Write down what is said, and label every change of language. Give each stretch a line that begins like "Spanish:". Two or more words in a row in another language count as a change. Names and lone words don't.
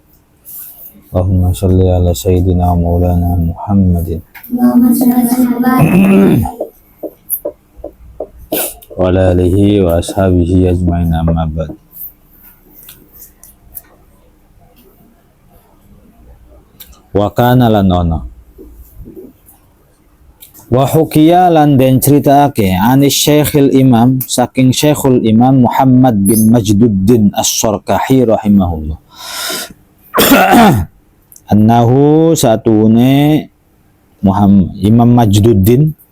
Arabic: اللهم صل على سيدنا ومولانا محمد وعلى آله وأصحابه أجمعين، أما بعد. وكان
Javanese: lan ono
Arabic: وحكي
Javanese: lan den critake
Arabic: عن الشيخ الإمام
Javanese: saking Syekhul Imam Muhammad bin Majduddin As-Sarkahi
Arabic: رحمه الله أنه
Javanese: satune Muhammad Imam Majduddin